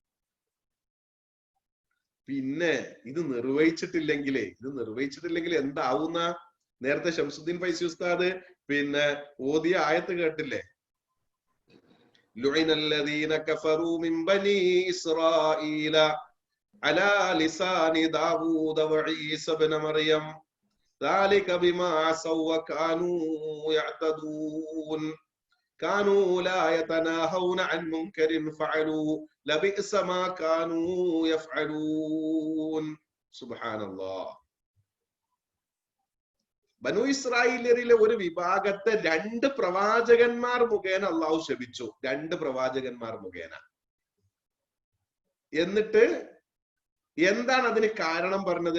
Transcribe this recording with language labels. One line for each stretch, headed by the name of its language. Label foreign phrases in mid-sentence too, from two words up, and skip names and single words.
Malayalam: പിന്നെ ഇത് നിർവഹിച്ചിട്ടില്ലെങ്കിൽ എന്താവുന്ന നേരത്തെ ശംസുദ്ദീൻ ഫൈസി ഉസ്താദ് ഓതിയ ആയത്ത് കേട്ടില്ലേ?
Arabic: لعن الذين كفروا من بني إسرائيل على لسان داوود وعيسى ابن مريم ذلك بما عصوا وكانوا يعتدون كانوا لا يتناهون عن منكر فعلوا لبئس ما كانوا يفعلون. سبحان الله.
Malayalam: ബനൂ ഇസ്രായേലിലെ ഒരു വിഭാഗത്തെ 2 പ്രവാചകന്മാർ മുഖേന അള്ളാഹു ശപിച്ചു. 2 പ്രവാചകന്മാർ മുഖേന. എന്നിട്ട് എന്താണ് അതിന് കാരണം പറഞ്ഞത്?